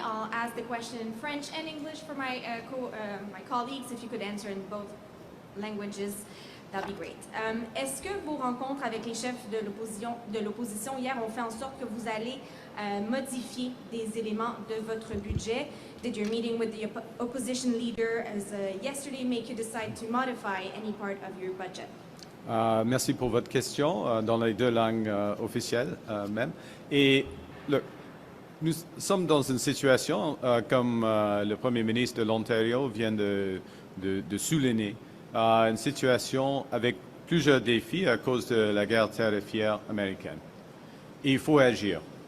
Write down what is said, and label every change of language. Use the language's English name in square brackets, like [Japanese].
[English] I'll ask the question in French and English for my colleagues. If you could answer in both languages, that'd be great. [French] Est-ce que vos rencontres avec les chefs de l'opposition hier ont fait en sorte que vous allez modifier des éléments de votre budget? [English] Did your meeting with the opposition leader yesterday make you decide to modify any part of your budget? [French] Merci pour votre question, dans les deux langues officielles même. Et nous sommes dans une situation, comme le Premier ministre de l'Ontario vient de souligner, une situation avec plusieurs défis à cause de la guerre tarifaire américaine. Et il faut agir.